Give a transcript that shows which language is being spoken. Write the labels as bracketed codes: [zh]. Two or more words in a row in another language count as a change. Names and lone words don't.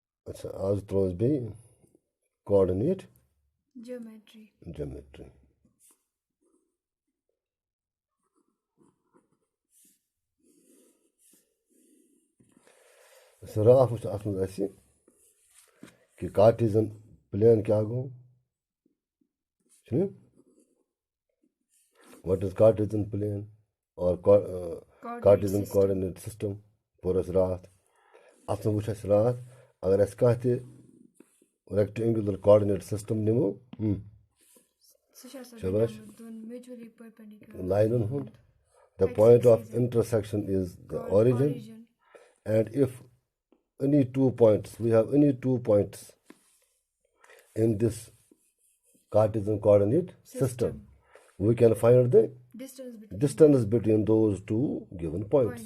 [ks] अच्छा आज त्रोस बे coordinate geometry. राफ वुच अथ मज अस कि [en] Cartesian plane [ks] क्या गो [en] what is Cartesian plane [ks] और [en] Cartesian coordinate system [ks] पोर अस रात अथ वुच अस रात अगर अस कह [en] rectangular coordinate system [ks] निमो शाबाश लाइन हुंद [en] the point of intersection is the origin. And if any 2 points, we have any 2 points in this Cartesian coordinate system, we can find the distance between those two given points.